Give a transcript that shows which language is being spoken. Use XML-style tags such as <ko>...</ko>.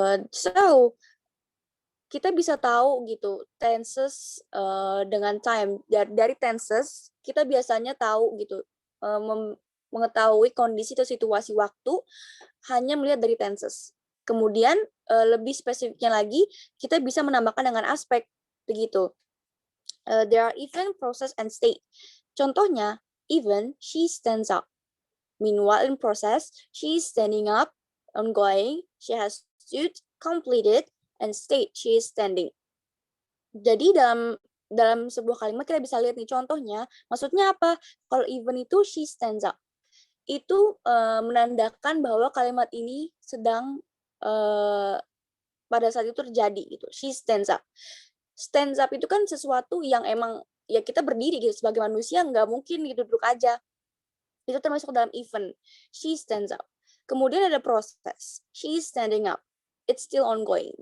<id>So, kita bisa tahu gitu tenses dengan time. Dari tenses kita biasanya tahu gitu mengetahui kondisi atau situasi waktu hanya melihat dari tenses. Kemudian lebih spesifiknya lagi kita bisa menambahkan dengan aspek begitu.</id> <en>There are even, process, and state. Contohnya, even she stands up. Meanwhile, in process, she is standing up, ongoing, she has stood, completed, and state, she is standing.</en> <id>Jadi dalam sebuah kalimat kita bisa lihat nih contohnya, maksudnya apa? Kalau even itu</id> <en>she stands up.</en> <id>Itu menandakan bahwa kalimat ini sedang pada saat itu terjadi gitu.</id> <en>She stands up.</en> <id>Stands up itu kan sesuatu yang emang ya kita berdiri gitu sebagai manusia nggak mungkin gitu duduk aja. Itu termasuk dalam even.</id> <en>She stands up.</en> <id>Kemudian ada proses.</id> <en>She is standing up. It's still ongoing.</en>